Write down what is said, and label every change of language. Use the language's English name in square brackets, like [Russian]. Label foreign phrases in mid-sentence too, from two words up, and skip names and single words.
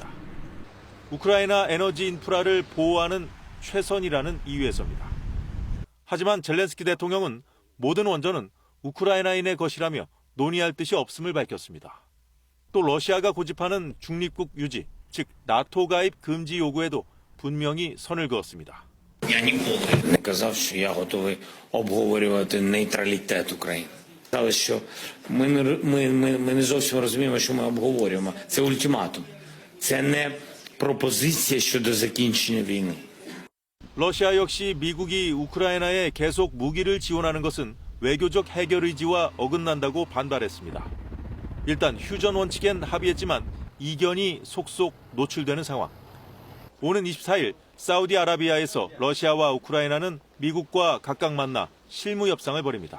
[Korean] 우크라이나 에너지 인프라를 보호하는 최선이라는 이유에서입니다. 하지만 젤렌스키 대통령은 모든 원전은 우크라이나인의 것이라며 논의할 뜻이 없음을 밝혔습니다. 또 러시아가 고집하는 중립국 유지, 즉 나토 가입 금지 요구에도 분명히 선을 그었습니다. [Ukrainian] Я ніколи не казав, що я готовий обговорювати нейтралітет України. Сказали, що ми не зовсім розуміємо, що ми обговорюємо. Це ультиматум. Це не пропозиція щодо закінчення війни. [Korean] 러시아 역시 미국이 우크라이나에 계속 무기를 지원하는 것은 외교적 해결 의지와 어긋난다고 반발했습니다. 일단 휴전 원칙엔 합의했지만 이견이 속속 노출되는 상황. 오는 24일 사우디아라비아에서 러시아와 우크라이나는 미국과 각각 만나 실무 협상을 벌입니다.